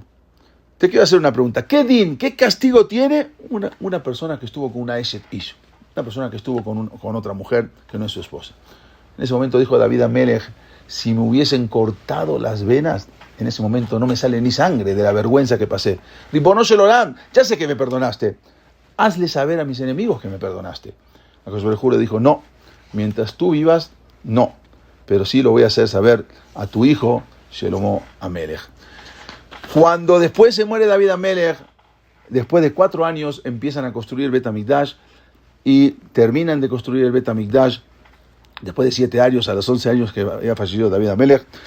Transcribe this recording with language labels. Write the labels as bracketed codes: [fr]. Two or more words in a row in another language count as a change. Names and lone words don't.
[es] Te quiero hacer una pregunta. ¿Qué castigo tiene una persona que estuvo con una [he] Eshet Ish? [es] Una persona que estuvo con otra mujer que no es su esposa. En ese momento dijo David Amelech, si me hubiesen cortado las venas, en ese momento no me sale ni sangre de la vergüenza que pasé. [he] Ribono shel olam, [es] ya sé que me perdonaste. Hazle saber a mis enemigos que me perdonaste. Akadosh Baruj Hu le dijo, no, mientras tú vivas, no. Pero sí lo voy a hacer saber a tu hijo, Shelomo Amelech. Cuando después se muere David Amelech, después de 4 años empiezan a construir el Bet HaMikdash y terminan de construir el Bet HaMikdash después de 7 años, a los 11 años que había fallecido David Amelech.